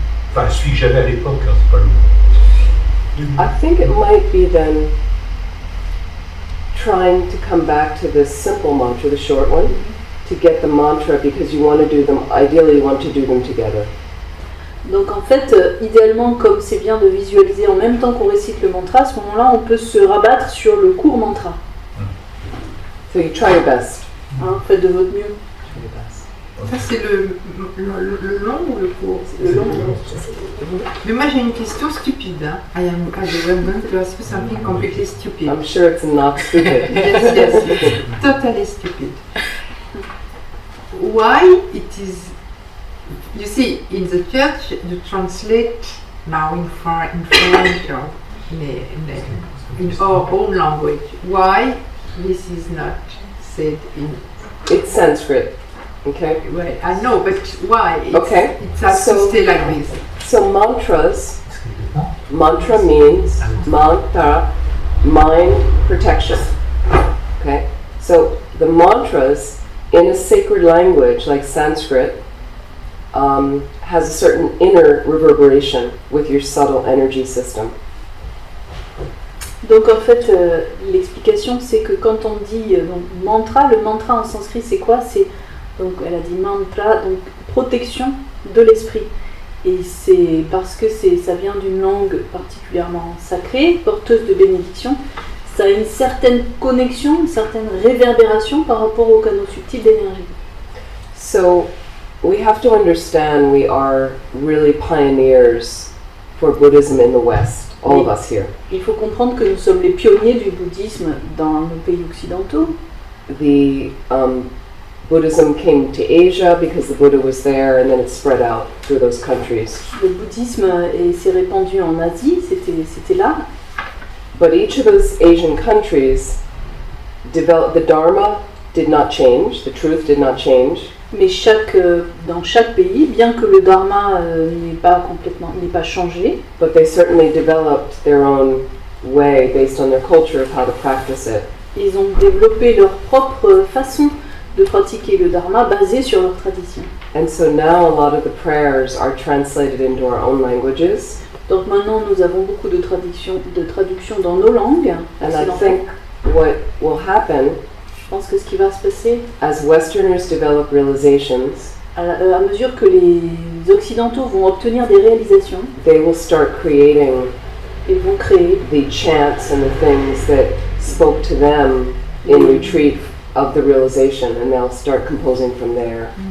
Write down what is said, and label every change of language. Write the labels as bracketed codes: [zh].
[fr] Enfin celui que j'avais à l'époque, hein, c'est pas le [en] I think it might be then trying to come back to the simple mantra, the short one, to get the mantra because you want to do them, ideally you want to do them together. [fr] Donc en fait, idéalement, comme c'est bien de visualiser en même temps qu'on récite le mantra, à ce moment-là, on peut se rabattre sur le court mantra. [en] So you try your best. [fr] Hein, faites de votre mieux. [en] Try your best. [fr] Ça, c'est le long ou le court? Le long. Mais moi, j'ai une question stupide. Hein. [en] I'm going to ask you something completely stupid. I'm sure it's not stupid. Yes, it's totally stupid. Why it is, you see, in the church, you translate now in French or in our own language. Why this is not said in... It's Sanskrit, okay? Well, I know, but why? Okay. It has to stay like this. So mantra means mantra, mind protection, okay? So the mantras in a sacred language like Sanskrit has a certain inner reverberation with your subtle energy system. [fr] Donc en fait, l'explication c'est que quand on dit donc, mantra, le mantra en sanskrit c'est quoi? C'est, donc elle a dit mantra, donc protection de l'esprit. Et c'est parce que ça vient d'une langue particulièrement sacrée, porteuse de bénédiction, ça a une certaine connexion, une certaine réverbération par rapport au canaux subtil d'énergie. [en] So we have to understand we are really pioneers for Buddhism in the West, all of us here. [fr] Il faut comprendre que nous sommes les pionniers du bouddhisme dans nos pays occidentaux. [en] The Buddhism came to Asia because the Buddha was there, and then it spread out through those countries. [fr] Le bouddhisme s'est répandu en Asie, c'était là. [en] But each of those Asian countries developed, the Dharma did not change, the truth did not change. [fr] Mais dans chaque pays, bien que le dharma n'ait pas changé, [en] But they certainly developed their own way based on their culture of how to practice it. [fr] ils ont développé leur propre façon de pratiquer le dharma basée sur leur tradition. [en] And so now a lot of the prayers are translated into our own languages. [fr] Donc maintenant nous avons beaucoup de traductions dans nos langues. [en] And I think what will happen [fr] Je pense que ce qui va se passer [en] as Westerners develop realizations, [fr] à mesure que les Occidentaux vont obtenir des réalisations, [en] they will start creating [fr] ils vont créer [en] the chants and the things that spoke to them in retreat of the realization, and they'll start composing from there.